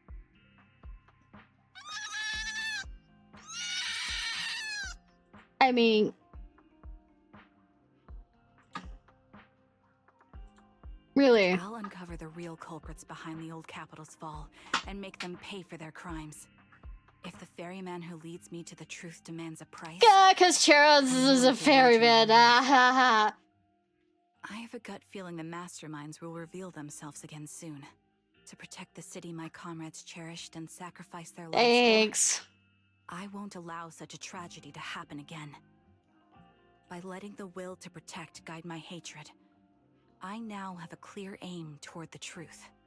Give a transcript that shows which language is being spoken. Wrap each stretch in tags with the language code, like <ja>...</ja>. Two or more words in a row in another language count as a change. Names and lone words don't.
<en>I mean, really? I'll uncover the real culprits behind the old capital's fall and make them pay for their crimes. If the ferryman who leads me to the truth demands a price... Yeah, because Charon's is a ferryman. Ah, ha, ha. I have a gut feeling the masterminds will reveal themselves again soon. To protect the city my comrades cherished and sacrificed their lives Thanks. for, I won't allow such a tragedy to happen again. By letting the will to protect guide my hatred, I now have a clear aim toward the truth.</en>